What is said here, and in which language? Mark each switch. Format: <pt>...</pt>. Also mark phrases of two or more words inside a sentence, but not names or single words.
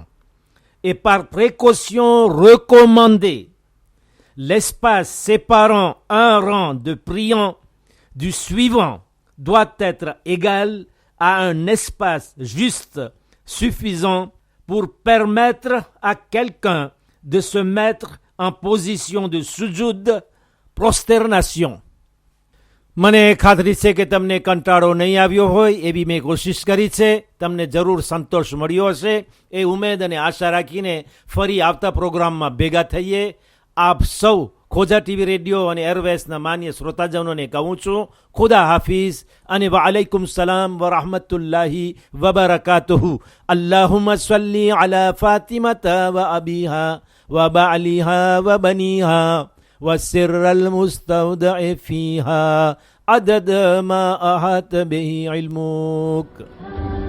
<fr>Et par précaution recommandée, l'espace séparant un rang de priants du suivant doit être égal à un espace juste suffisant pour permettre à quelqu'un de se mettre en position de sujoud, prosternation.</fr> <gu>મને ખાતરી છે કે તમને કંટાળો નહીં આવ્યો હોય એવી મેં કોશિશ કરી છે. તમને જરૂર સંતોષ મળ્યો હશે એ ઉમેદ અને આશા રાખીને ફરી આવતા પ્રોગ્રામમાં ભેગા થઈએ. આપ સૌ ખોજા ટીવી રેડિયો અને એરવેસના માન્ય શ્રોતાજનોને કહું છું, ખુદા હાફિઝ અને</gu> <ar>وعليكم السلام ورحمة الله وبركاته. اللهم صل على فاطمة وأبيها وبعلها وبنيها والسر المستودع فيها عدد ما أحاط به علمك.</ar>